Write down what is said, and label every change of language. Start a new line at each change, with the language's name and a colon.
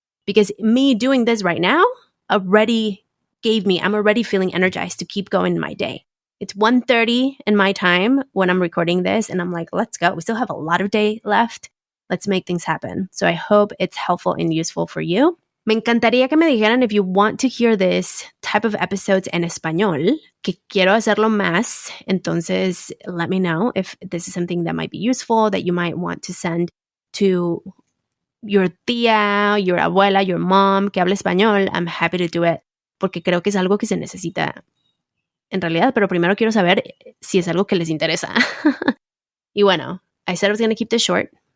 English: Because me doing this right now I'm already feeling energized to keep going in my day. It's 1:30 in my time when I'm recording this, and I'm like, let's go. We still have a lot of day left. Let's make things happen. So I hope it's helpful and useful for you.
Spanish: Me encantaría que me dijeran
English: if you want to hear this type of episodes
Spanish: en español, que quiero hacerlo más. Entonces,
English: let me know if this is something that might be useful, that you might want to send to your tía, your abuela, your mom,
Spanish: que hable español.
English: I'm happy to do it,
Spanish: porque creo que es algo que se necesita en realidad, pero primero quiero saber si es algo que les interesa. Y bueno,
English: I said I was going to keep this short.